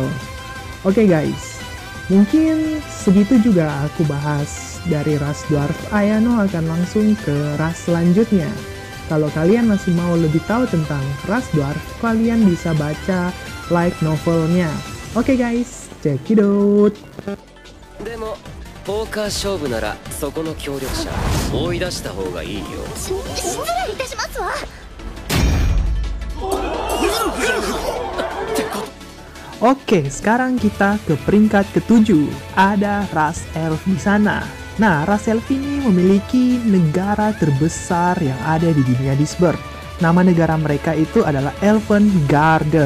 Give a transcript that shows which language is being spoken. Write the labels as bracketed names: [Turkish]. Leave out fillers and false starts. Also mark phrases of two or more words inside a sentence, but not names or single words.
[Indonesian] Oke guys, mungkin segitu juga aku bahas dari ras dwarf. Ayano akan langsung ke ras selanjutnya. Kalau kalian masih mau lebih tahu tentang ras dwarf, kalian bisa baca [English] light novelnya. Oke guys, check it out. [Japanese] でもポーカー勝負ならそこの協力者追い出した方がいいよ。失礼いたしますわ。 [Indonesian] Oke, sekarang kita ke peringkat ke-7. Ada ras elf di sana. Nah, ras elf ini memiliki negara terbesar yang ada di dunia Disboard. Nama negara mereka itu adalah Elfengarde.